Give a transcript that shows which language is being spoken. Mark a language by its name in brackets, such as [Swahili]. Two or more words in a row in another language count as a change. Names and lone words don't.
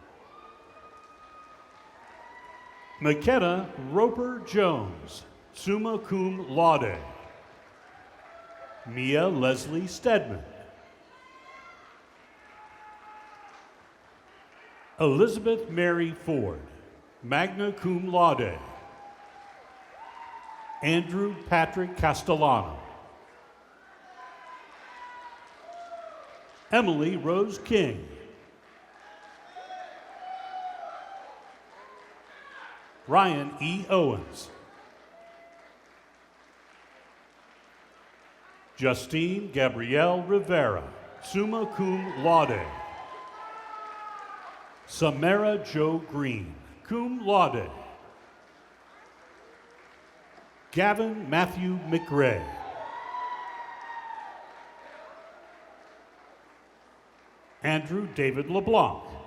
[English] McKenna Roper Jones, [Latin] summa cum laude. [English] Mia Leslie Stedman. Elizabeth Mary Ford, [Latin] magna cum laude. [English] Andrew Patrick Castellano. Emily Rose King. Ryan E. Owens. Justine Gabrielle Rivera, [Latin] summa cum laude. [English] Samara Jo Green, [Latin] cum laude. [English] Gavin Matthew McRae. Andrew David LeBlanc.